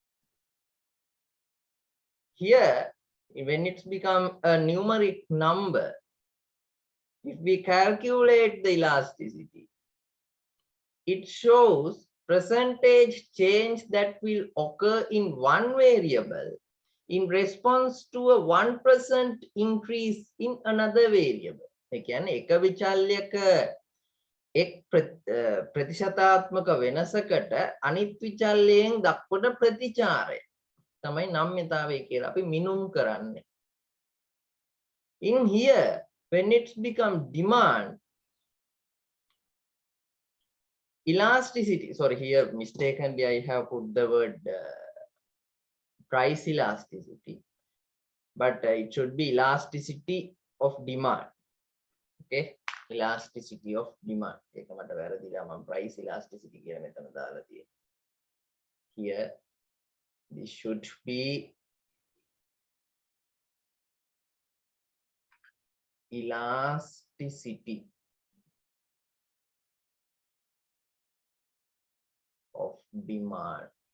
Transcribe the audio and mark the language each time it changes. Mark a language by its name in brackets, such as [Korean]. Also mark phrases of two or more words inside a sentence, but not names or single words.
[English] Here, when it's become a numeric number, if we calculate the elasticity, it shows percentage change that will occur in one variable in response to a 1% increase in another variable. Again, [Sinhala] එක විචල්‍යක එක් ප්‍රතිශතාත්මක වෙනසකට අනිත් විචල්‍යයෙන් දක්වන ප්‍රතිචාරය තමයි නම්‍යතාවය කියලා අපි මිනුම් කරන්නේ. [English] In here, when it's become demand, elasticity, sorry, here mistakenly I have put the word price elasticity, but it should be elasticity of demand. Okay, elasticity of demand. [Sinhala] ඒක මට වැරදිලා මම [English] price elasticity [Sinhala] කියලා මෙතන දාලා තියෙනවා. [English] Here this should be elasticity of demand.